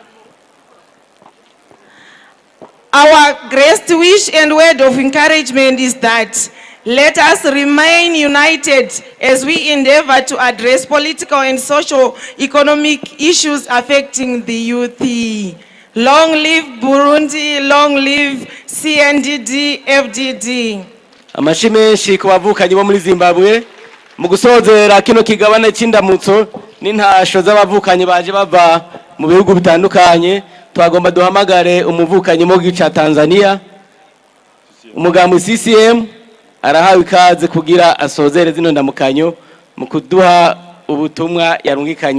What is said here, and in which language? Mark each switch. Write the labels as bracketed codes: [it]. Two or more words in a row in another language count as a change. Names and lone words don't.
[en] Our greatest wish and word of encouragement is that let us remain united as we endeavor to address political and socio-economic issues affecting the youth. Long live Burundi, long live CNDD, FDD. [rn] Amashimenshi kubavukanyi bo muri Zimbabwe mu gusozera kino kigabane c'indamutso n'intasho z'abavukanyi baje bava mu bihugu bitandukanye. Twagomba duhamagare umuvukanyi mu gica Tanzania, umugambi CCM arahawe ikaze kugira asozere zino ndamukanyo mu kuduha ubutumwa yarungikanye.